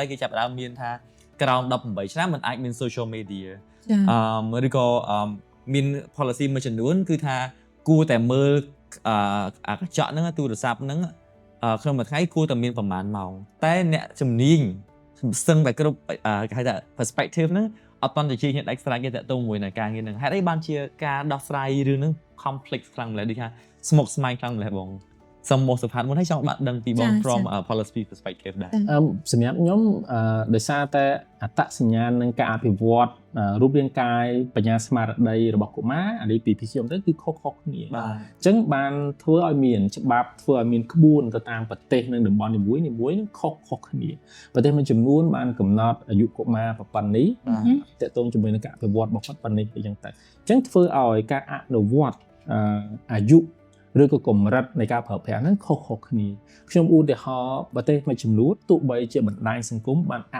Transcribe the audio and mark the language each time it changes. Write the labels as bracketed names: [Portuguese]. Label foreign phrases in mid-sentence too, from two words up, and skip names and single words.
[Khmer] គេចាប់ផ្ដើមមានថាក្រោម18ឆ្នាំមិនអាចមាន [English] social media [Khmer] ឬក៏មាន policy មួយចំនួនគឺថាគួរតែមើលកញ្ចក់ហ្នឹងទូរស័ព្ទហ្នឹងក្នុងមួយថ្ងៃគួរតែមានប្រហែលម៉ោងតែអ្នកជំនាញស្ទឹងតែគ្រប់គេហៅថា perspective ហ្នឹងអត់តន់ទៅជាដាច់ស្រេចទេតាក់ទងមួយនឹងការងារហ្នឹងហេតុអីបានជាការដោះស្រាយរឿងហ្នឹង complex ខ្លាំងម្ល៉េះដូចថាស្មុគស្មាញខ្លាំងម្ល៉េះបងសំមកសុផាតមុនហើយចង់បាក់ដឹងពីបង [English] from policy perspective [Khmer] ដែរ សម្រាប់ខ្ញុំដោយសារតែអត្តសញ្ញាណនឹងការអភិវឌ្ឍរូបរាងកាយបញ្ញាស្មារតីរបស់កុមារអានេះពីខ្ញុំ ទៅគឺខុសៗគ្នាអញ្ចឹងបានធ្វើឲ្យមានច្បាប់ធ្វើឲ្យមានក្បួនទៅតាមប្រទេសនិងតំបន់នីមួយៗនឹងខុសគ្នាប្រទេសមួយចំនួនបានកំណត់អាយុកុមារប៉ុណ្ណេះតកតងជាមួយនឹងការអភិវឌ្ឍរបស់គាត់ប៉ុណ្ណេះអញ្ចឹងទៅអញ្ចឹងធ្វើឲ្យការអនុវត្តអាយុឬក៏កម្រិតនៃការប្រើប្រាស់ហ្នឹងខុសៗគ្នាខ្ញុំឧទាហរណ៍ប្រទេសមួយចំនួនទោះបីជាបណ្ដាញសង្គមបានអ